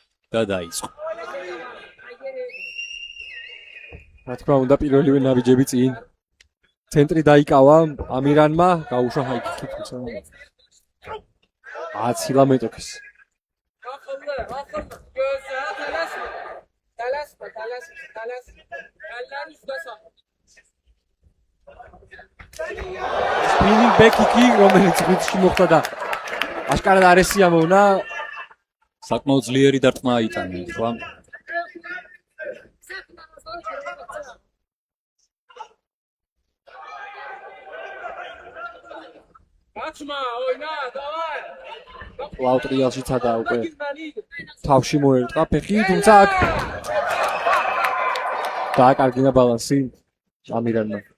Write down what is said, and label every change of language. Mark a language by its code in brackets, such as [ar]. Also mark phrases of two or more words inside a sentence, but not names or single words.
[ka] და დაიწყო. რა თქმა უნდა, პირველივე ნაბიჯები წინ. ცენტრი დაიკავა ამირანმა, გაუშვა ჰაიკიკი, თუმცა აცილა მეტოქის. [en] Spinning back kick, [ka] რომელიც ღვიძლში მოხდა და აშკარად არ ესიამოვნა. საკმაოდ ძლიერი დარტყმა აიტანა ეხლა. ლაუტრიალში ცადა უკვე თავში მოერტყა ფეხი, თუმცა აქ დააკარგინა ბალანსი ამირანმა.